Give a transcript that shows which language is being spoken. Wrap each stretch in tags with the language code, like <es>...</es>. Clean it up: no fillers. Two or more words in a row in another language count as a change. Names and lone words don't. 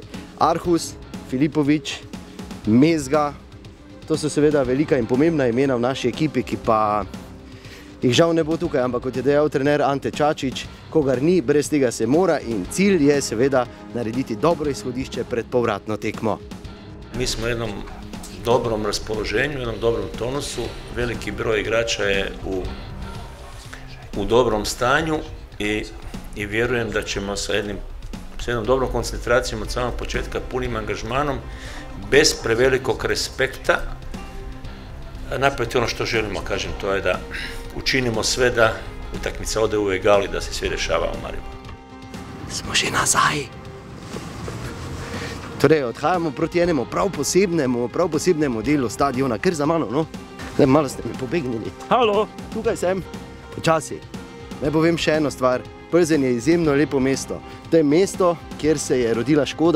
<sl>Arhus, Filipović, Mezga, to so seveda velika in pomembna imena v naši ekipi, ki pa jih žal ne bo tukaj, ampak kot je dejal trener Ante Čačić, kogar ni, brez tega se mora in cilj je seveda narediti dobro izhodišče pred povratno tekmo.</sl> <hr>Mi smo v jednom dobrom raspoloženju, u jednom dobrom tonusu, veliki broj igrača je u dobrom stanju i vjerujem da ćemo sa jednom dobrom koncentracijom od samog početka, punim angažmanom, bez prevelikog respekta, napraviti ono što želimo, kažem, to je da učinimo sve da utakmica ode u egal i da se sve dešava u Mariboru.</hr> <sl>Smo že nazaj. Torej, odhajamo proti enemu prav posebnemu delu stadiona, kar za mano, no? Malo ste mi pobegnili. Halo, tukaj sem. Počasi. Naj povem še eno stvar. Plzen je izjemno lepo mesto. To je mesto, kjer se je rodila Škoda.</sl>